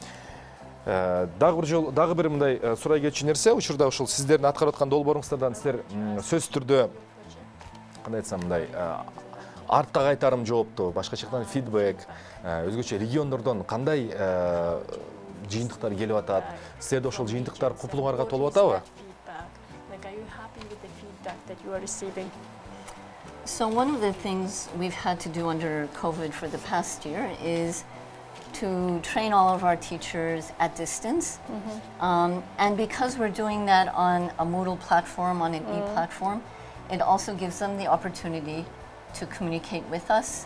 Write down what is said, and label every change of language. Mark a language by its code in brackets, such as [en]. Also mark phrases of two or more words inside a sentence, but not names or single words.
[ky] Дагы бир мындай сурай кетчү нерсе, учурда ушул сиздердин аткарып аткан долбооруңуздардан силер сөзсүз түрдө кандай айтсам мындай артка кайтарым жоопту, башка жактан фидбек, өзгөчө региондордон кандай жыйынтыктар келип атат? Силерде ошол жыйынтыктар купулуңарга толуп атабы? [en] So one of the things we've had to do under COVID for the past year is to train all of our teachers at distance. And because we're doing that on a Moodle platform, on an e-platform, it also gives them the opportunity to communicate with us.